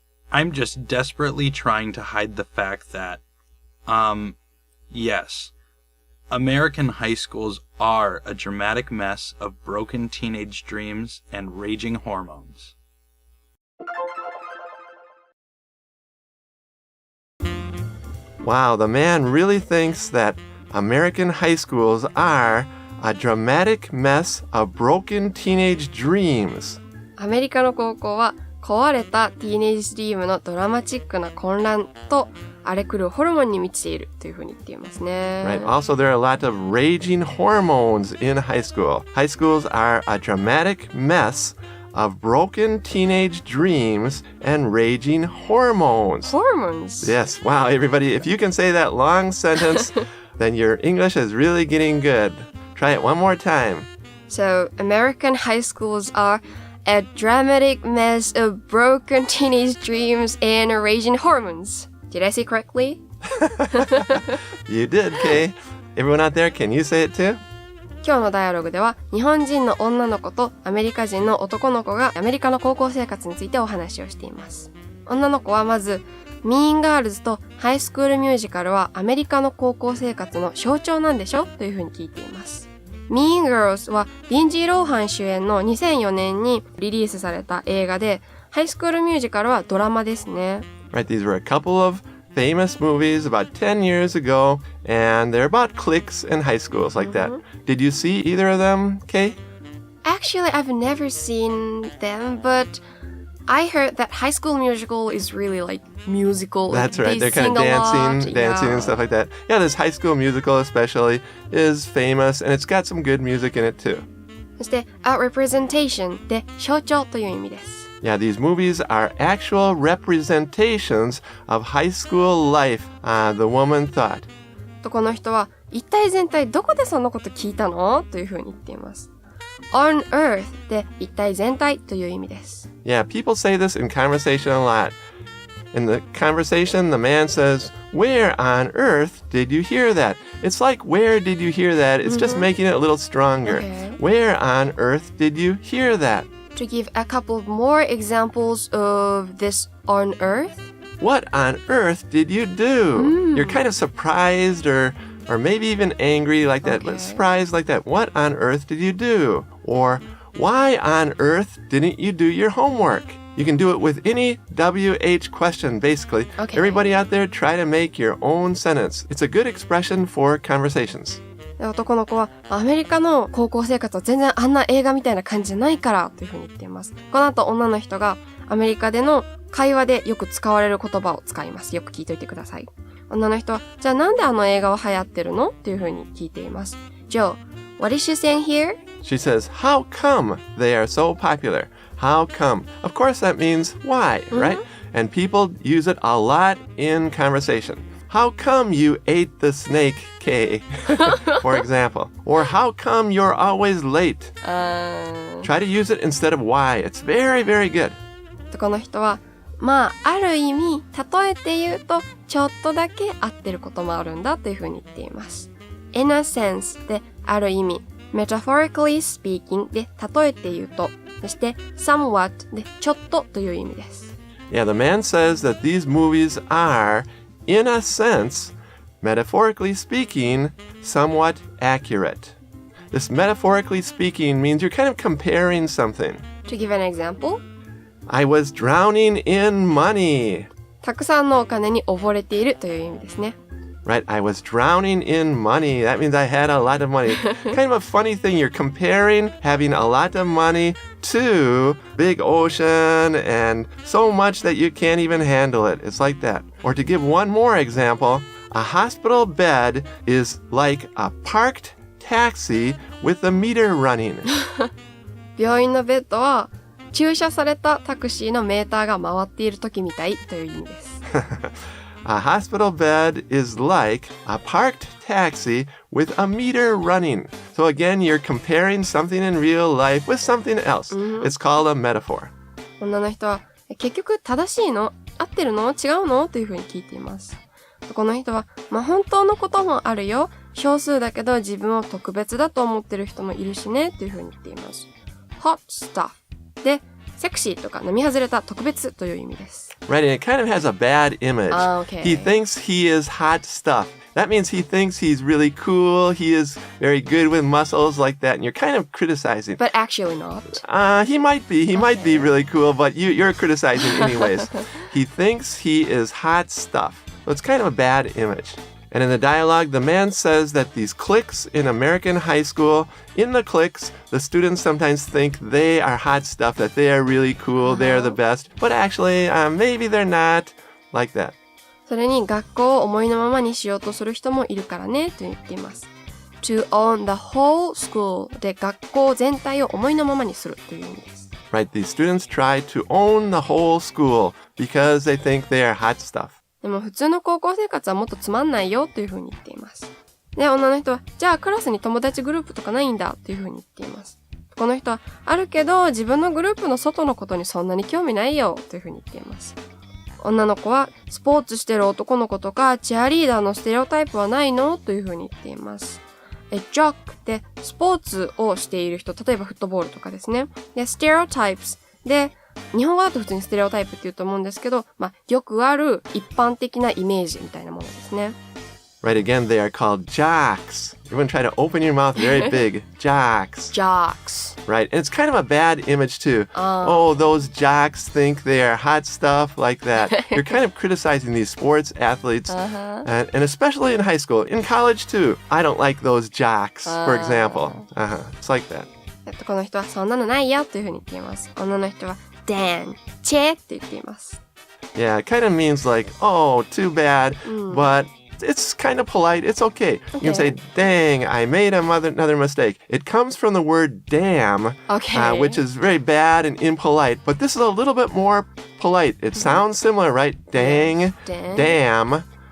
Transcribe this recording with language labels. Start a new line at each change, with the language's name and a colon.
English: I'm just desperately trying to hide the fact that, yes, American high schools are a dramatic mess of broken teenage dreams and raging hormones. Wow, the man really thinks that American high schools are a dramatic mess of broken teenage dreams.
Japanese: アメリカの高校は壊れたティーネージドリームのドラマチックな混乱と荒れ狂うホルモンに満ちているというふうに言っていますね。
English: Right. Also, there are a lot of raging hormones in high school. High schools are a dramatic mess of broken teenage dreams and raging hormones. Hormones? Yes. Wow, everybody, if you can say that long sentence, then your English is really getting good. Try it one more time. So, American high schools are a dramatic mess of broken teenage dreams and raging hormones. Did I say correctly? You did, Kay. Everyone out there, can you say it too?
Japanese: 今日のダイアログでは日本人の女の子とアメリカ人の男の子がアメリカの高校生活についてお話をしています。女の子はまずMean Girls とハイスクールミュージカルはアメリカの高校生活の象徴なんでしょというふうに聞いています。 Mean Girls はリンジー・ローハン主演の2004年にリリースされた映画で、ハイスクールミュージカルはドラマですね。
English: Right, these were a couple of famous movies about 10 years ago, and they're about cliques in high schools like that. Did you see either of them, Kay? Actually, I've never seen them, but I heard that High School Musical is really like musical. That's right. They They're kind of dancing and stuff like that. Yeah, this High School Musical especially is famous, and it's got some good music in it too.
Japanese: そして、a representation で象徴という意味です。
English: Yeah, these movies are actual representations of high school life, the woman thought.
Japanese: とこの人は、一体全体どこでそんなこと聞いたのというふうに言っています。
English: On earth
Japanese: で一体全体という意味です。
English: Yeah, people say this in conversation a lot. In the conversation, the man says, "Where on earth did you hear that?" It's like, "Where did you hear that?" It's just making it a little stronger. Okay. Where on earth did you hear that? To give a couple more examples of this on earth. What on earth did you do? You're kind of surprised or maybe even angry like that. Okay. Surprised like that. What on earth did you do? Or why on earth didn't you do your homework? You can do it with any WH question, basically. Okay. Everybody out there, try to make your own sentence. It's a good expression for conversations.
Japanese: で男の子はアメリカの高校生活は全然あんな映画みたいな感じじゃないからというふうに言っています。この後女の人がアメリカでの会話でよく使われる言葉を使います。よく聞いといてください。女の人はじゃあなんであの映画は流行ってるのというふうに聞いています。
English: Joe, what is she saying here? She says, "How come they are so popular? How come?" Of course, that means why, right? And people use it a lot in conversation. How come you ate the snake, Kay? For example. Or how come you're always late? Try to use it instead of why. It's very, very good.
Japanese: この人はまあある意味例えて言うとちょっとだけ合ってることもあるんだというふうに言っています。
English: In a sense
Japanese: である意味、
English: metaphorically speaking
Japanese: で例えて言うと、そして somewhat でちょっとという意味です。
English: Yeah, the man says that these movies are, in a sense, metaphorically speaking, somewhat accurate. This metaphorically speaking means you're kind of comparing something. To give an example, I was drowning in money.
Japanese: たくさんのお金に溺れているという意味ですね。
English: Right, I was drowning in money. That means I had a lot of money. Kind of a funny thing. You're comparing having a lot of money to big ocean and so much that you can't even handle it. It's like that. Or to give one more example, a hospital bed is like a parked taxi with the meter running.
Japanese: 病院のベッドは駐車されたタクシーのメーターが回っている時みたいという意味です。
English: A hospital bed is like a parked taxi with a meter running. So again, you're comparing something in real life with something else. It's called a metaphor.
Japanese: 女の人は結局正しいの？合ってるの？違うの？というふうに聞いています。この人は、まあ、本当のこともあるよ。少数だけど自分を特別だと思ってる人もいるしねというふうに言っています。
English: hot stuff
Japanese: でセクシーとか並外れた特別という意味です。
English: Right, and it kind of has a bad image. Okay. He thinks he is hot stuff. That means he thinks he's really cool. He is very good with muscles like that, and you're kind of criticizing. But actually not. He might be. He might be really cool, but you're criticizing anyways. He thinks he is hot stuff. So it's kind of a bad image. And in the dialogue, the man says that these cliques in American high school, in the cliques, the students sometimes think they are hot stuff, that they are really cool, they're the best. But actually, maybe they're not like that.
Japanese: それに学校を思いのままにしようとする人もいるからねと言っています。
English: To own the whole school
Japanese: で学校全体を思いのままにするという意味です。
English: Right, these students try to own the whole school because they think they are hot stuff.
Japanese: でも普通の高校生活はもっとつまんないよというふうに言っています。で、女の人は、じゃあクラスに友達グループとかないんだというふうに言っています。この人は、あるけど自分のグループの外のことにそんなに興味ないよというふうに言っています。女の子は、スポーツしてる男の子とかチアリーダーのステレオタイプはないのというふうに言っています。ジョックってスポーツをしている人、例えばフットボールとかですね。で、ステレオタイプスで、日本語だと普通にステレオタイプって言うと思うんですけど、よくある一般的なイメージみたいなものですね。
English: Right, again, they are called jocks. Everyone try to open your mouth very big. Jocks. Jocks. Right, and it's kind of a bad image too. Oh, those jocks think they are hot stuff like that. You're kind of criticizing these sports athletes, and especially in high school. In college too. I don't like those jocks, for example. It's like that.
Japanese: この人はそんなのないよというふうに言っています。女の人は Dan, チェって言っています。
English: Yeah, it kind of means like, oh, too bad, but it's kind of polite. It's okay. You can say, dang, I made another mistake. It comes from the word damn, which is very bad and impolite, but this is a little bit more polite. It sounds similar, right? Dang, damn.